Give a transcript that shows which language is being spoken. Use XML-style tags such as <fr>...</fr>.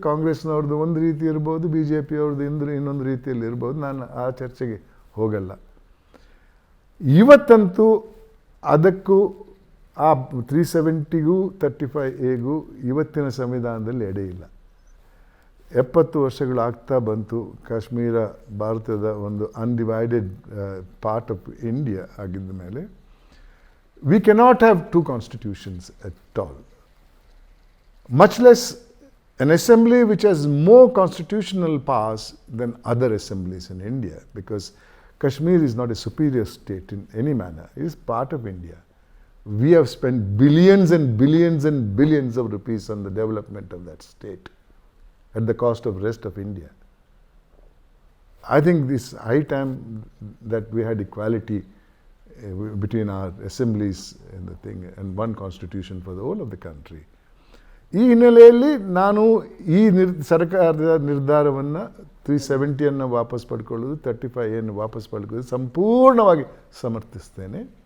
<kn>ಕಾಂಗ್ರೆಸ್ನವ್ರದ್ದು ಒಂದು ರೀತಿ ಇರ್ಬೋದು, BJP ಅವ್ರದ್ದು ಇನ್ನೊಂದು ರೀತಿಯಲ್ಲಿ ಇರ್ಬೋದು. ನಾನು ಆ ಚರ್ಚೆಗೆ ಹೋಗಲ್ಲ. ಇವತ್ತಂತೂ ಅದಕ್ಕೂ ಆ 370ಗೂ 35Aಗೂ ಇವತ್ತಿನ ಸಂವಿಧಾನದಲ್ಲಿ ಎಡೆ ಇಲ್ಲ. 70 ವರ್ಷಗಳಾಗ್ತಾ ಬಂತು. ಕಾಶ್ಮೀರ ಭಾರತದ ಒಂದು ಅನ್ಡಿವೈಡೆಡ್ ಪಾರ್ಟ್ ಆಫ್ ಇಂಡಿಯಾ ಆಗಿದ್ದ ಮೇಲೆ</kn> <en>we cannot have 2 constitutions at all, much less an assembly which has more constitutional powers than other assemblies in India, because Kashmir is not a superior state in any manner. It is part of India. We have spent billions and billions and billions of rupees on the development of that state at the cost of rest of India. I think this high time that we had equality between our assemblies and the thing, and one constitution for the whole of the country.</en> <kn>ಈ ಹಿನ್ನೆಲೆಯಲ್ಲಿ ನಾನು ಈ ಸರ್ಕಾರದ ನಿರ್ಧಾರವನ್ನು 370 ವಾಪಸ್ ಪಡ್ಕೊಳ್ಳೋದು, 35 ವಾಪಸ್ ಪಡ್ಕೊಳ್ಳೋದು ಸಂಪೂರ್ಣವಾಗಿ ಸಮರ್ಥಿಸ್ತೇನೆ.</kn>